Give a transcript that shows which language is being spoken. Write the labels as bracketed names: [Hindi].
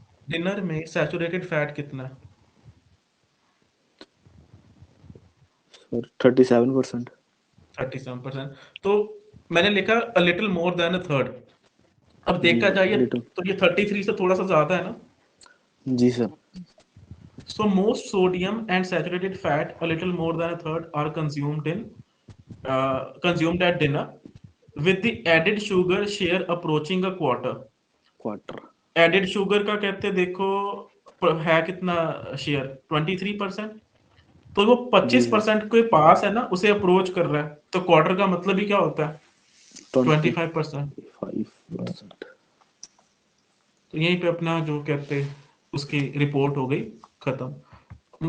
[Hindi] Dinner में saturated fat कितना है? सर 37%। 37%। तो मैंने लिखा [English] A little more than a third. [Hindi] अब जी देखा जाए लिटिल, तो ये 33 से थोड़ा सा ज्यादा है ना। जी sir. [English] So most sodium and saturated fat, a little more than a third, are consumed at dinner, with the added sugar share approaching a quarter. [Hindi] Quarter. Added sugar का कहते हैं, देखो है कितना शेयर, 23%। तो वो जी सर 25% के पास है ना, उसे अप्रोच कर रहा है, तो क्वार्टर का मतलब ही क्या होता है, 25%। 25%। तो यहीं पे अपना जो कहते हैं उसकी रिपोर्ट हो गई खत्म।